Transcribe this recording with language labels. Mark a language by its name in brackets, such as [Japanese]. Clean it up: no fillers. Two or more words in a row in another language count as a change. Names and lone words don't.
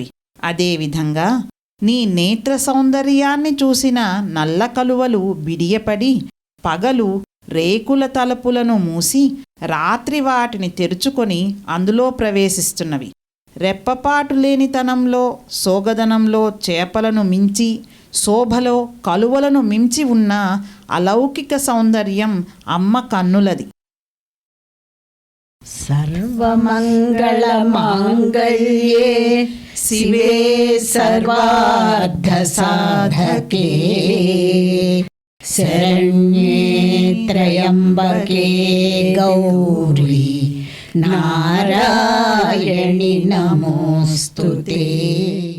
[Telugu] అదేవిధంగా నీ నేత్ర సౌందర్యాన్ని చూసిన నల్ల కలువలు బిడియపడి పగలు రేకుల తలుపులను మూసి రాత్రి వాటిని తెరుచుకొని అందులో ప్రవేశిస్తున్నవి. రెప్పపాటు లేనితనంలో సోగదనంలో చేపలను మించి శోభలో కలువలను మించి ఉన్న అలౌకిక సౌందర్యం అమ్మ కన్నులది. [Sanskrit] सर्वमङ्गलमाङ्गल्ये शिवे सर्वार्थसाधके शरण्ये त्र्यम्बके गौरी नारायणि नमोऽस्तुते।